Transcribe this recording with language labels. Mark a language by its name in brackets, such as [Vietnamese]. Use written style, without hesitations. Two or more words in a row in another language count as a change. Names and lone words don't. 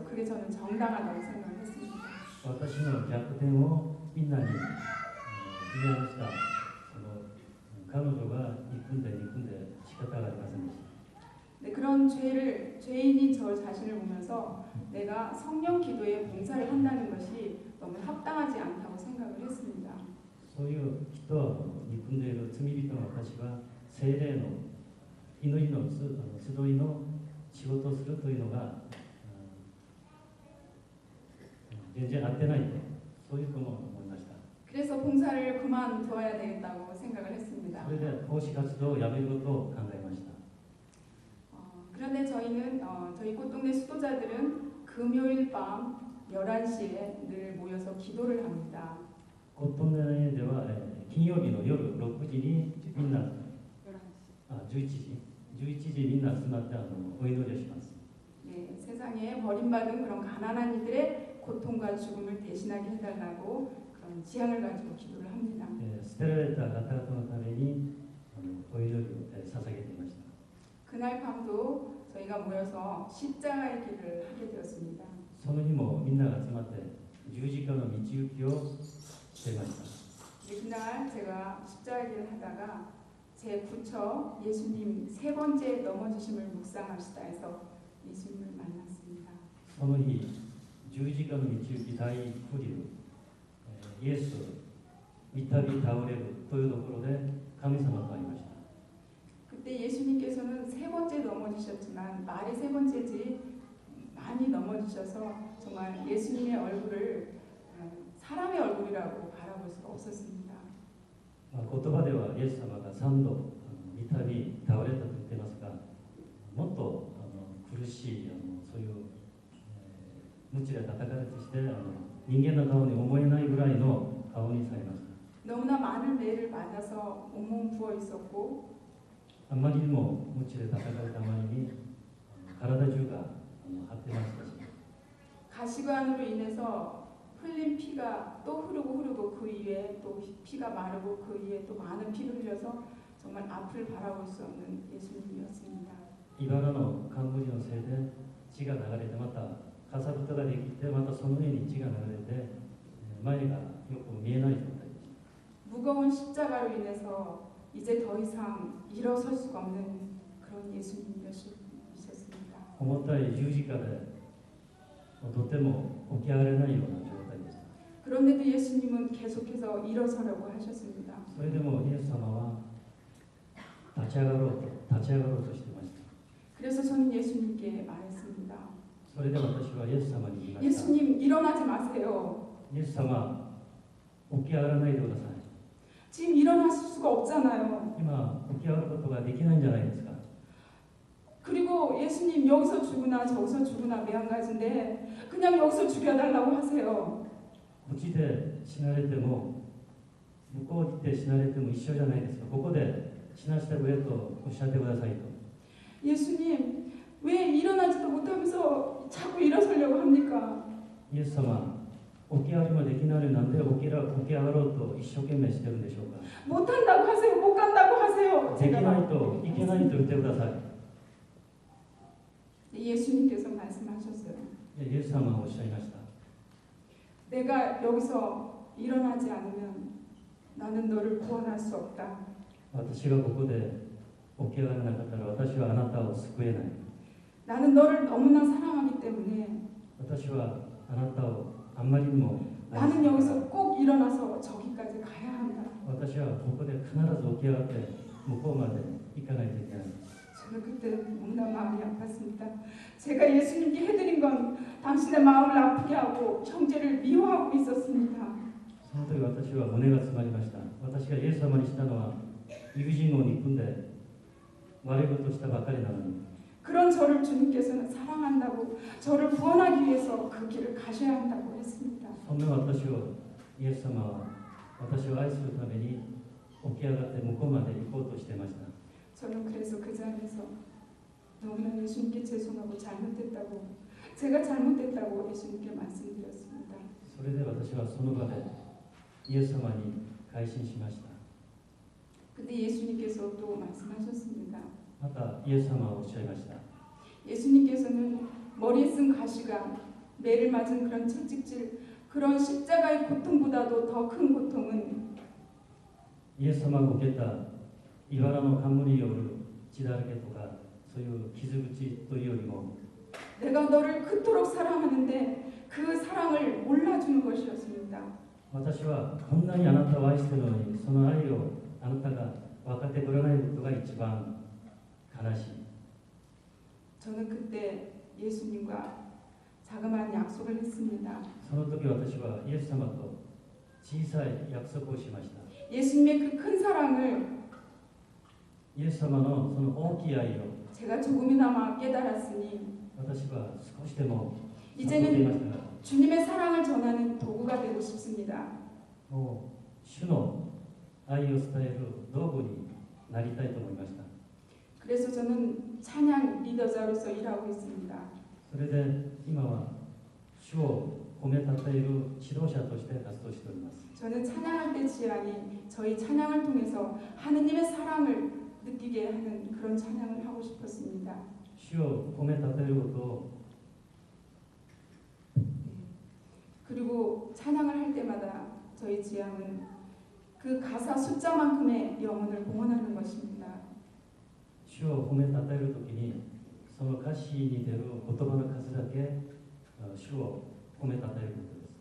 [Korean] 그게 저는 정당하다고 생각을 했습니다. [Japanese] 私の弱点をみんなに言いました。彼女が憎んで仕方がありませんでした。 [Korean] 네, 그런 죄인인 저 자신을 보면서 내가 성령 기도에 봉사를 한다는 것이 너무 합당하지 않다고 생각을 했습니다. [Japanese] そういう人を憎んでいる罪人の私は聖霊の祈りの集いの仕事をするというのが全然合ってないと、そういうとも思いました。 [Korean] 그래서 봉사를 그만두어야 되겠다고 생각을 했습니다. [Japanese] それで奉仕活動をやめることを考えました。 [Korean] 그런데 저희는 저희 꽃동네 수도자들은 금요일 밤 11시에 늘 모여서 기도를 합니다. [Japanese] コットンネでは金曜日の夜6時にみんな11時みんな集まってお祈りをします。 [Korean] 네, 세상에 버림받은 그런 가난한 이들의 고통과 죽음을 대신하게 해달라고 그런 지향을 가지고 기도를 합니다. [Japanese] 捨てられた方々のためにお祈りを捧げていました。 [Korean] 그날 밤도 저희가 모여서 십자가의 길을 하게 되었습니다. [Japanese] その日もみんなが集まって十字架の道行きをしていました。 [Korean] 네, 그날 제가 십자가의 길을 하다가 제 부처 예수님 세 번째 넘어지심을 묵상합시다 해서 예수님을 만났습니다. [Japanese] その日十字架の道行き第9流イエス三度倒れるというところで神様と会いました。 [Korean] 그때 예수님께서는 세 번째 넘어지셨지만 말이 세 번째지 많이 넘어지셔서 정말 예수님의 얼굴을 사람의 얼굴이라고 바라볼 수가 없었습니다. [Japanese] 言葉ではイエス様が3度三度倒れたと言っていますが、もっと苦しいそういう鞭で叩かれてして人間の顔に思えないぐらいの顔にされました。 [Korean] 너무나 많은 매를 맞아서 온몸 부어 있었고 [Japanese] あまりにも鞭で叩かれたあまりに体中が張ってましたし、 [Korean] 가시관으로 인해서 흘린 피가 또 흐르고 그 위에 또 피가 마르고 그 위에 또 많은 피를 흘려서 정말 앞을 바라볼 수 없는 예수님이었습니다. [Japanese] 茨の冠のせいで血が流れて、またかさぶたができて、またその上に血が流れて前がよく見えない状態でした。 [Korean] 무거운 십자가로 인해서 이제 더 이상 일어설 수가 없는 그런 예수님이셨습니다. [Japanese] 重たい十字架でとても起き上がれないような状態でした。 [Korean] 그런데도 예수님은 계속해서 일어서려고 하셨습니다. [Japanese] それでもイエス様は立ち上がろうとしていました。 [Korean] 그래서 저는 예수님께 말했습니다. [Japanese] それで私はイエス様に言いました。 [Korean] 예수님 일어나지 마세요. [Japanese] イエス様、起き上がらないでください。 [Korean] 지금 일어나실 수가 없잖아요. [Japanese] 今起き上がることができないんじゃないですか。 [Korean] 그리고 예수님 여기서 죽으나 저기서 죽으나 매한가지인데 그냥 여기서 죽여달라고 하세요. [Japanese] こっちで死なれても向こうに行って死なれても一緒じゃないですか。ここで死なせてくれとおっしゃってくださいと。 [Korean] 예수님 왜 일어나지도 못하면서 자꾸 일어서려고 합니까? [Japanese] イエス様、起き上がりもできないのになんで起き上がろうと一生懸命してるんでしょうか。 [Korean] 못한다고 하세요. 못 간다고 하세요. [Japanese] できないといけないと言ってください。 [Korean] 예수님께서 말씀하셨어요. [Japanese] イエス様はおっしゃいました。 [Korean] 내가 여기서 일어나지 않으면 나는 너를 구원할 수 없다. [Japanese] 私がここで起き上がらなかったら私はあなたを救えない。 [Korean] 나는 너를 너무나 사랑하기 때문에 [Japanese] 私はあなたをあんまりにも愛して [Korean] 나는 [Japanese] いるから [Korean] 여기서 꼭 일어나서 저기까지 가야 한다. [Japanese] 私はここで必ず起き上がって向こうまで行かないといけない。 [Korean] 저는 그때 너무나 마음이 아팠습니다. 제가 예수님께 해드린 건 당신의 마음을 아프게 하고 형제를 미워하고 있었습니다. [Japanese] その時私は胸が詰まりました。私がイエス様にしたのは友人を憎んで悪いことをしたばかりなのに、 [Korean] 그런 저를 주님께서는 사랑한다고 저를 구원하기 위해서 그 길을 가셔야 한다고 했습니다. [Japanese] そんな私をイエス様は私を愛するために起き上がって向こうまで行こうとしていました。 [Korean] 저는 그래서 그 자리에서 너무나 예수님께 죄송하고 잘못됐다고 제가 잘못됐다고 예수님께 말씀드렸습니다. [Japanese] それで私はその場でイエス様に改心しました。 [Korean] 근데 예수님께서 또 말씀하셨습니다. [Japanese] またイエス様はおっしゃいました。 [Korean] 예수님께서는 머리에 쓴 가시가 매를 맞은 그런 채찍질 그런 십자가의 고통보다도 더 큰 고통은 [Japanese] イエス様が受けた茨の冠による血だらけとかそういう傷口というよりも [Korean] 내가 너를 그토록 사랑하는데 그 사랑을 몰라주는 것이었습니다. [Japanese] 私はこんなにあなたを愛しているのにその愛をあなたが分かってくれないことが一番悲しい。 [Korean] 저는 그때 예수님과 자그마한 약속을 했습니다. [Japanese] その時私はイエス様と小さい約束をしました。 [Korean] 예수님의 그 큰 사랑을 [Japanese] イエス様のその大きい愛を [Korean] 제가 조금이나마 깨달았으니 [Japanese] 私は少しでも悟ってい [Korean] 이제는 [Japanese] ましたが [Korean] 주님의 사랑을 전하는 도구가 되고 싶습니다. [Japanese] もう主の愛を伝える道具になりたいと思いました。 [Korean] 그래서 저는 찬양 리더자로서 일하고 있습니다. [Japanese] それで今は主を褒めたたえる指導者として活動しております。 [Korean] 저는 찬양할 때 지향이 저희 찬양을 통해서 하느님의 사랑을 느끼게 하는 그런 찬양을 하고 싶었습니다. [Japanese] 主を褒めたたえることを [Korean] 그리고 찬양을 할 때마다 저희 지향은 그 가사 숫자만큼의 영혼을 봉헌하는 것입니다. [Japanese] 主を褒めたたえるときにその歌詞に出る言葉の数だけ主を褒めたたえることです。